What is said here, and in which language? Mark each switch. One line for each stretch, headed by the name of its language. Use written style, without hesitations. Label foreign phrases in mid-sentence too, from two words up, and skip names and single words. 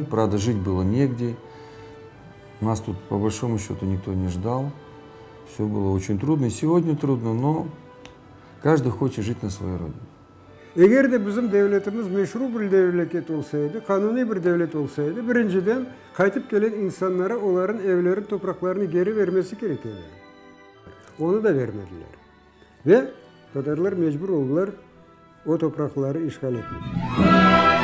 Russian: Правда, жить было негде, нас тут по большому счету никто не ждал, все было очень трудно, и сегодня трудно, но каждый хочет жить на своей родине.
Turkish: Eğer de bizim devletimiz meşru bir devlet olsaydı, kanuni bir devlet olsaydı, birinciden kayıp gelen insanlara onların evlerin, topraklarını geri vermesi gerekirdi. Onu da vermediler. Ve Tatarlar mecbur oldular o toprakları işgal etmeye.